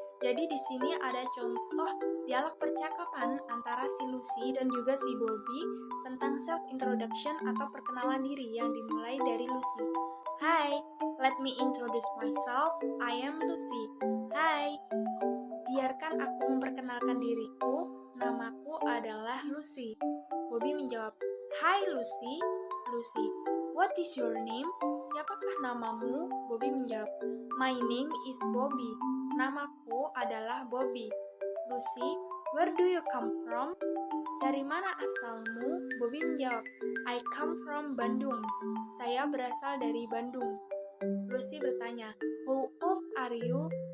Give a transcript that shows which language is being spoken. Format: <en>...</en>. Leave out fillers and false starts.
<id>Jadi di sini ada contoh dialog percakapan antara si Lucy dan juga si Bobby tentang self-introduction atau perkenalan diri yang dimulai dari Lucy.</id> <en>Hi, let me introduce myself. I am Lucy.</en> <id>Hi, biarkan aku memperkenalkan diriku. Namaku adalah Lucy. Bobby menjawab, Hi Lucy.</id> <en>Lucy, what is your name?</en> <id>Siapakah namamu? Bobby menjawab,</id> <en>My name is Bobby.</en> <id>Namaku adalah Bobby.</id> <en>Lucy, where do you come from?</en> <id>Dari mana asalmu? Bobby menjawab,</id> <en>I come from Bandung.</en> <id>Saya berasal dari Bandung. Lucy bertanya,</id> <en>How old are you?</en>